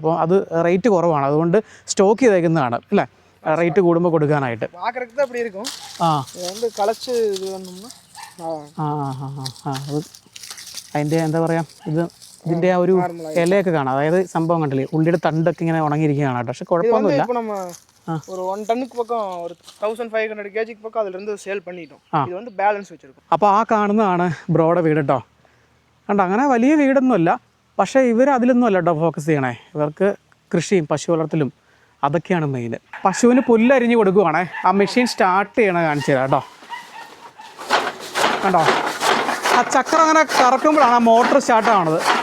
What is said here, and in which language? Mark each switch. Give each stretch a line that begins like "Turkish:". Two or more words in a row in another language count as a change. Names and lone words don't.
Malayalam: അപ്പോൾ അത് റേറ്റ് കുറവാണ്, അതുകൊണ്ട് സ്റ്റോക്ക് ചെയ്തേക്കുന്നതാണ് അല്ലേ, റേറ്റ് കൂടുമ്പോൾ കൊടുക്കാനായിട്ട്. അതിൻ്റെ എന്താ പറയുക, ഇതിൻ്റെ ആ ഒരു ഇലയൊക്കെ കാണാം. അതായത് സംഭവം കണ്ടില്ലേ, ഉള്ളിയുടെ തണ്ടൊക്കെ ഇങ്ങനെ ഉണങ്ങിയിരിക്കുകയാണ് കേട്ടോ. പക്ഷെ കുഴപ്പമൊന്നുമില്ല.
Tamil: ஒரு 1 டன்னுக்கு பக்கம் ஒரு 1500 kg பக்கம் அதுல இருந்து சேல் பண்ணிட்டோம். இது வந்து பேலன்ஸ் வெச்சிருக்கோம்.
Malayalam: അപ്പോൾ ആ കാണുന്നതാണ് ബ്രോയുടെ വീട് കേട്ടോ. കണ്ടോ, അങ്ങനെ വലിയ വീടൊന്നുമല്ല, പക്ഷേ ഇവർ അതിലൊന്നും അല്ല കേട്ടോ ഫോക്കസ് ചെയ്യണേ. ഇവർക്ക് കൃഷിയും പശു വളർത്തലും അതൊക്കെയാണ് മെയിൻ. പശുവിന് പുല്ലരിഞ്ഞ് കൊടുക്കുവാണേ. ആ
English: machine start
Malayalam: ചെയ്യണ കാണിച്ചു തരാം കേട്ടോ. കണ്ടോ, ആ ചക്രം അങ്ങനെ കറക്കുമ്പോഴാണ് ആ
English: motor start
Malayalam: ആവണത്.